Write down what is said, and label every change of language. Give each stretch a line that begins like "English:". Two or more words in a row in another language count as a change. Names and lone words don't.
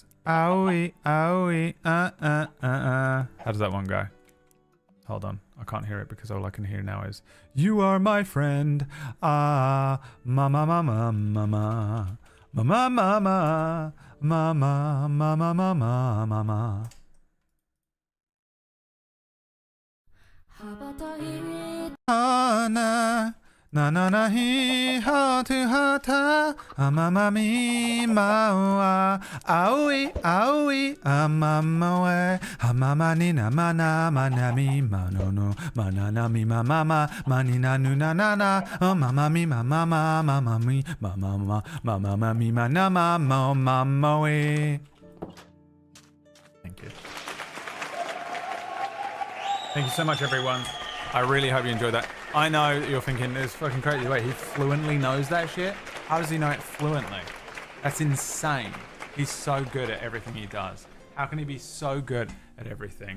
English: Aoi, aoi, How does that one go? Hold on. I can't hear it because all I can hear now is you are my friend. Ah, mama, mama, mama. Mama, mama. Mama, mama, mama, mama. Ana, Na na na he ha to ha ta mama mi ma aoi aoi mama we mama ni na mana mana mi mano mana mi mama mani na nu na na na mama mi mama mama mi mama mama mi mana mama we. Thank you. Thank you so much, everyone. I really hope you enjoyed that. I know that you're thinking, it's fucking crazy. Wait, he fluently knows that shit? How does he know it fluently? That's insane. He's so good at everything he does. How can he be so good at everything?